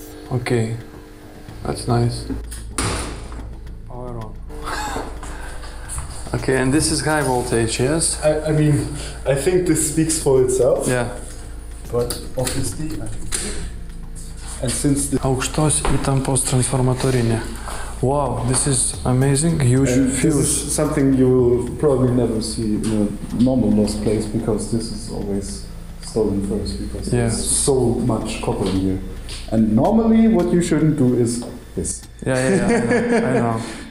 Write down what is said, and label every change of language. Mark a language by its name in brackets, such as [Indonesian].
[English] Okay, that's nice. Power on. Okay, and this is high voltage, yes? I mean, I think this speaks for itself. Yeah. But obviously, and since the [Lithuanian] Aukštos įtampos transformatorinė. [English] Wow, this is amazing, huge fuse. This is something you will probably never see in a normal lost place, because this is always stolen first, because there's so much copper in here. And normally what you shouldn't do is this. Yeah, I know.